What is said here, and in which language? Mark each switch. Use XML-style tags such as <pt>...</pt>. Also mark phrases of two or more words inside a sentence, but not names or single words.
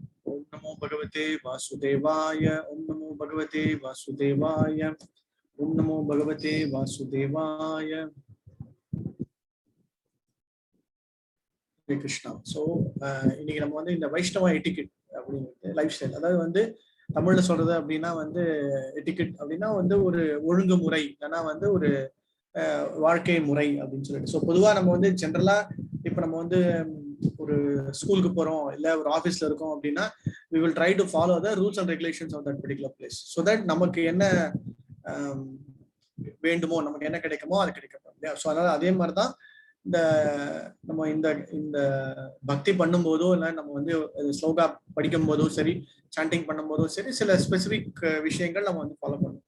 <sa>ओम नमो भगवते वासुदेवाय। ओम नमो भगवते वासुदेवाय। ओम नमो भगवते वासुदेवाय।</sa> <ta>கிருஷ்ணா. ஸோ இன்னைக்கு நம்ம வந்து இந்த வைஷ்ணவ எட்டிக்கெட் அப்படிங்கிறது</ta> <en>life style,</en> <ta>அதாவது வந்து தமிழ்ல சொல்றது அப்படின்னா வந்து எட்டிக்கெட் அப்படின்னா வந்து ஒரு ஒழுங்குமுறை, இல்லைன்னா வந்து ஒரு வாழ்க்கை முறை அப்படின்னு சொல்லிட்டு. ஸோ பொதுவாக நம்ம வந்து ஜென்ரலா இப்போ நம்ம வந்து ஒரு ஸ்கூலுக்கு போறோம் இல்ல ஒரு ஆஃபீஸ்ல இருக்கோம் அப்படின்னா</ta> <en>we will try to follow the rules and regulations of that particular place so that</en> <ta>நமக்கு என்ன வேண்டுமோ, நமக்கு என்ன கிடைக்குமோ அது கிடைக்கும் இல்லையா. ஸோ அதனால அதே மாதிரிதான் இந்த நம்ம இந்த இந்த பக்தி பண்ணும் போதோ இல்லை நம்ம வந்து ஸ்லோகா படிக்கும் போதோ சரி, சாண்டிங் பண்ணும் போதோ சரி, சில ஸ்பெசிபிக் விஷயங்கள் நம்ம வந்து ஃபாலோ பண்ணணும்.</ta>